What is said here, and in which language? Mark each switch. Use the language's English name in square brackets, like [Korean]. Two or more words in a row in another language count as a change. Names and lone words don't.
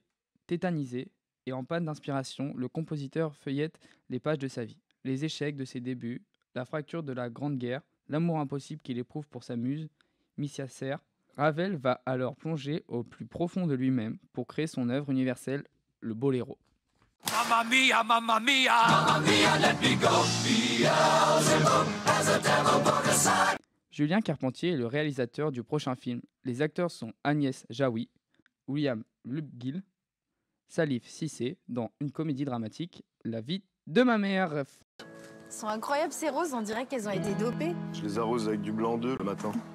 [French] Tétanisé et en panne d'inspiration, le compositeur feuillette les pages de sa vie. Les échecs de ses débuts, la fracture de la Grande Guerre, l'amour impossible qu'il éprouve pour sa muse, Missia Serre. Ravel va alors plonger au plus profond de lui-même pour créer son œuvre universelle, le boléro. [Italian] Mamma mia, mamma mia, mamma mia, [English] let me go. Beelzebub has a devil put aside. [French] Julien Carpentier est le réalisateur du prochain film. Les acteurs sont Agnès Jaoui, William Lubgil, Salif Cissé dans une comédie dramatique, La vie de ma mère. Elles sont incroyables ces roses, on dirait qu'elles ont été dopées. Je les arrose avec du blanc d'œuf le matin.